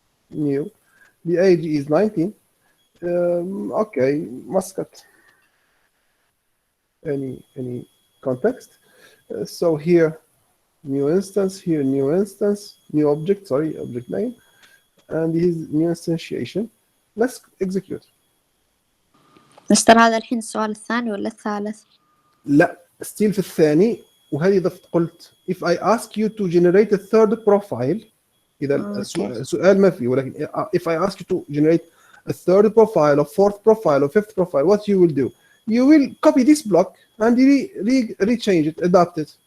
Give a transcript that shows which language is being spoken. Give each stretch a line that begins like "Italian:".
English: New. The age is 19. Okay, Muscat. Any context. So here, new instance. Here, new instance. New object. Sorry, object name. And this is new instantiation. Let's execute.
Arabic: مستر هذا الحين السؤال الثاني ولا الثالث؟ لا, still في الثاني. وهذه ضفت قلت
English: if I ask you to generate a third profile,
Arabic: إذا السؤال ما فيه, ولكن
English: if I ask you to generate a third profile or fourth profile or fifth profile, what you will do? You will copy this block and rechange it, adapt it.